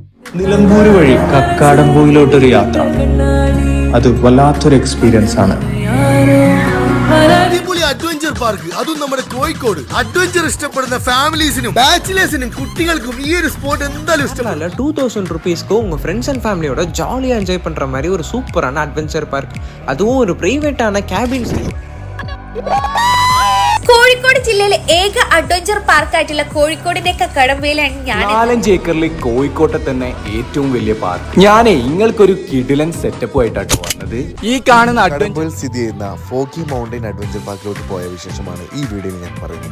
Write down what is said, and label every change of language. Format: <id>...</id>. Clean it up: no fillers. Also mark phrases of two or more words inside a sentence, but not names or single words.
<ml>നിലമ്പൂർ വഴി കക്കാടംപൊയിലോട്ടൊരു യാത്ര, അത് വല്ലാത്തൊരു എക്സ്പീരിയൻസ് ആണ്. അടിപൊളി</ml> <en>adventure park,</en> <ml>അതും നമ്മുടെ കോഴിക്കോട്. അഡ്വഞ്ചർ ഇഷ്ടപ്പെടുന്ന ഫാമിലീസിനും ബാച്ചിലേഴ്സിനും കുട്ടികൾക്കും ഈ ഒരു സ്പോട്ട് എന്തായാലും ഇഷ്ടമല്ല.</ml> <ta>2000 ருபீஸ்க்கு உங்க</ta> <en>friends and family</en> <ta>ஜாலியா என்ஜாய் பண்ற மாதிரி ஒரு சூப்பரான</ta> <en>adventure park,</en> <ta>அதுவும் ஒரு பிரைவேட்டான கேபின்ஸ்.</ta> <ml>കോഴിക്കോട് ജില്ലയിലെ ഏക</ml> <en>adventure park</en> <ml>കോഴിക്കോടിന്റെ കക്കാടംപൊയിലാണ് ഞാൻ. 4-5 ഏക്കറിൽ കോഴിക്കോട്ടെ തന്നെ ഏറ്റവും വലിയ പാർക്ക്. ഞാനേ നിങ്ങൾക്കൊരു കിടിലൻ സെറ്റപ്പ് ആയിട്ടാണ് വന്നത്. ഈ കാണുന്ന കക്കാടംപൊയിൽ സ്ഥിതി ചെയ്യുന്ന ഫോക്കി മൗണ്ടൻ അഡ്വഞ്ചർ പാർക്കിലോട്ട് പോയ വിശേഷമാണ് ഈ വീഡിയോയിൽ ഞാൻ പറയുന്നത്.</ml>